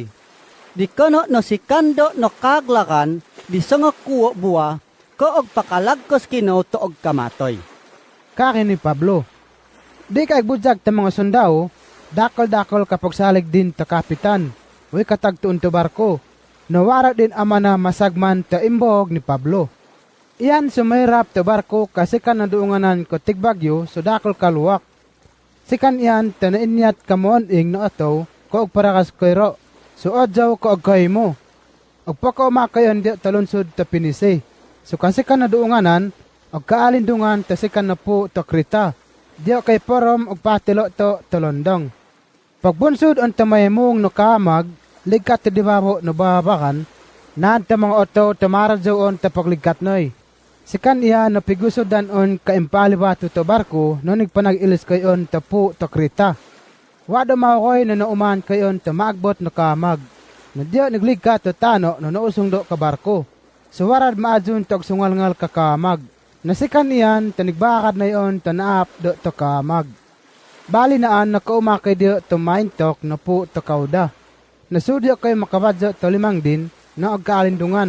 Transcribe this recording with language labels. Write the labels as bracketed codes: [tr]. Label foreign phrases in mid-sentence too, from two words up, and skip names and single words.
[mbt] Di kono no si kando no kaglagan, di nga kuwo buwa, ko og pakalagkos kino to og kamatoy. Kakin ni Pablo. Di kay budzag ta mga sundao, dakol-dakol kapag salig din ta kapitan, way katagtuon to barko. Nawara din ama na masagman ta imbog ni Pablo. Iyan sumayrap to barko kasi kan naduunganan ko Tigbagyo so dakol kaluwak. Sikan iyan tanainyat kamoon-ing no ataw ko og parakas koyro. So adjaw ko og kay mo. Og pakaumakayon di talunsod ta Pinisi. So kasi kan naduunganan og kaalindungan ta sikan na po to Krita. Di kay Porom og patilo to Londong. Pagbunsod on tamayemong no kamag ligkat ti dibabo no babakan naan ta mga oto tamaradyo on ta pagligkat noy. Sikan iya no pigusodan on kaimpalibato to barko no nagpanag-ilis kayon ta po to Krita. Wado makoy no nauman kayon ta maagbot no kamag. No diyo nagligkat to tano no nausong do ka barko. So warad maadjun to sungalngal ka kamag. Nasikan iyan ta nagbakad na yon ta naap do to kamag. Bali naan nakaumakay diyo to maintok no po to kauda. Nasudyo kay makabadyo to 5 din na agkaalindungan.